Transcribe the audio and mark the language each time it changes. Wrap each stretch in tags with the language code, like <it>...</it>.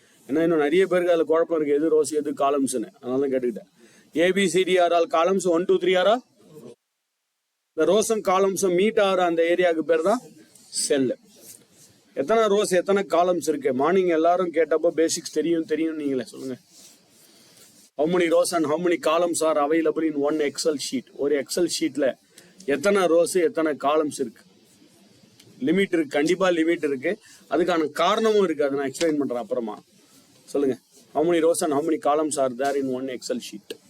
<ta>ஏன்னா இன்னும் நிறைய பேருக்கு அதில் குழப்பம் இருக்கு, எது ரோஸ் எது காலம்ஸ்னு, அதனால தான் கேட்டுக்கிட்டேன். ABCD ஆர் ஆல் காலம்ஸ் 1 2 3 ஆரா. இந்த ரோஸும் காலம்ஸும் மீட் ஆகிற அந்த ஏரியாவுக்கு பேர் தான் செல். எத்தனை ரோஸ் எத்தனை காலம்ஸ் இருக்கு? மார்னிங் எல்லாரும் கேட்டப்போ பேசிக்ஸ் தெரியும் நீங்களே சொல்லுங்க.</ta> <en>how many rows and how many columns are available in one Excel sheet?</en> <ta>ஒரு எக்ஸல் ஷீட்ல எத்தனை ரோஸ் எத்தனை காலம்ஸ் இருக்கு? லிமிட் இருக்கு, கண்டிப்பா லிமிட் இருக்கு. அதுக்கான காரணமும் இருக்கு, அதை நான் எக்ஸ்பிளைன் பண்றேன் அப்புறமா. சொல்லுங்க,</ta> <en>how many rows and how many columns are there in one Excel sheet?</en>